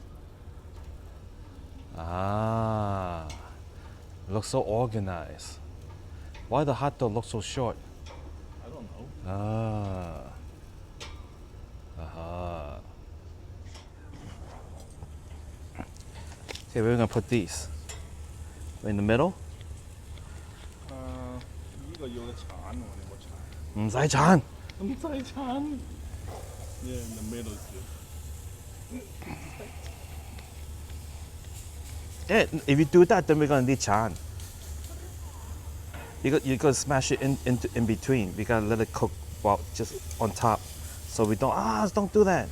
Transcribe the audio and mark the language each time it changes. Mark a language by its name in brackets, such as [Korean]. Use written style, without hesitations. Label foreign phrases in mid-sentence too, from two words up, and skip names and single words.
[English] Looks so organized. Why the hot dog look so short? I don't know. Okay, we're gonna put these in the middle. [Cantonese] 呢個要個鏟喎，你個鏟。唔使鏟。唔使鏟。 [English] Yeah, in the middle is good. Yeah, if you do that, then we're gonna need chan. You gotta smash it in between. We gotta let it cook just on top, so we don't do that.